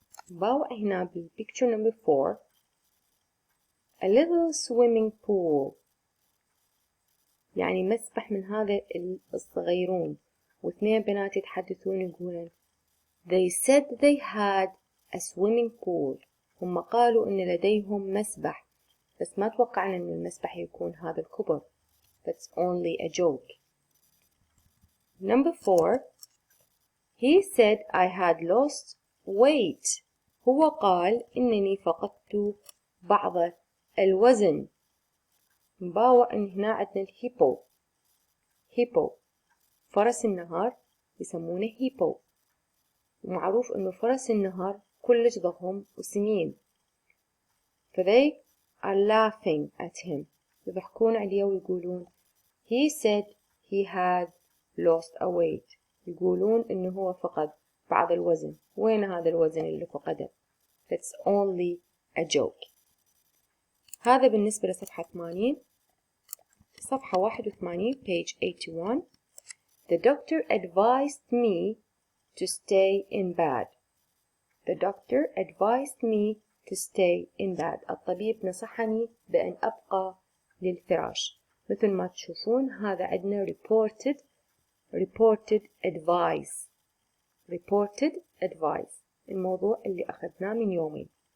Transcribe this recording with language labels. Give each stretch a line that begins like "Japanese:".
Arabic: باو هنا بالpicture number 4.
English: A little swimming pool.
Arabic: يعني مسبح من هذا الصغيرون. واثنين بنات يتحدثون يقولون
English: They said they had a swimming pool.
Arabic: هم قالوا إن لديهم مسبح، بس ما توقعنا إن المسبح يكون هذا الكبر.
English: That's only a joke. Number 4. He said I had lost weight.
Arabic: هو قال إنني فقدت بعض الوزن. نباوع إن هنا عندنا الهيبو. هيبو فرس النهر يسمونه هيبو. ومعروف إنه فرس النهر كلش ضخم وسمين.
English: they are laughing at him.
Arabic: يضحكون عليه ويقولون
English: he said he had lost a weight.
Arabic: يقولون إنه هو فقد بعض الوزن. وين هذا الوزن اللي فقده؟
English: That's only a joke.
Arabic: هذا بالنسبة لصفحة 80. صفحة 81 page 81.
English: The doctor advised me to stay in bed. The doctor advised me to stay in bed.
Arabic: الطبيب نصحني بأن أبقى للفراش. مثل ما تشوفون هذا عندنا reported advice.
English: reported advice.
Arabic: الموضوع اللي أخذناه من يومين.